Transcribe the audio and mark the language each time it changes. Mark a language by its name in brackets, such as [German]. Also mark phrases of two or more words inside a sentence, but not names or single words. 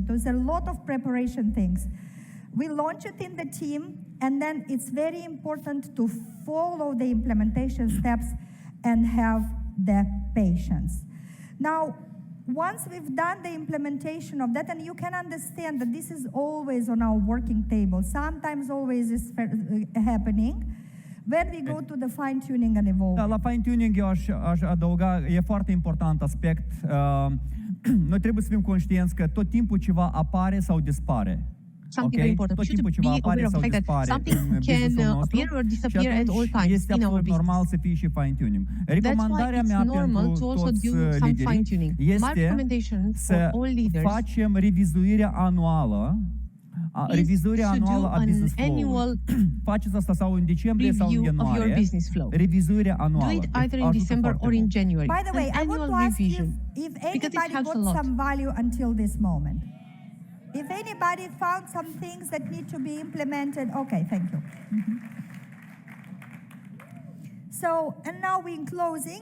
[English] There's a lot of preparation things. We launch it in the team, and then it's very important to follow the implementation steps and have the patience. Now, once we've done the implementation of that, and you can understand that this is always on our working table, sometimes always is happening, when we go to the fine-tuning and evolving. [Romanian] Da, la fine-tuning eu aș adăuga, e foarte important aspect. Noi trebuie să fim conștienți că tot timpul ceva apare sau dispare. [English] Something very important. We should be aware of the fact that something can appear or disappear at all times [Romanian] este [English] in our [Romanian] absolut normal să fie și fine-tuning. Recomandarea mea pentru toți liderii este să facem revizuirea anuală a [English] business flow- [Romanian] ului. Faceți asta sau în decembrie sau în ianuarie. Revizuirea anuală. [English] Do it either in December or in January. By the way, I want to ask you if anybody got some value until this moment. If anybody found some things that need to be implemented, okay, thank you. So, and now we're in closing.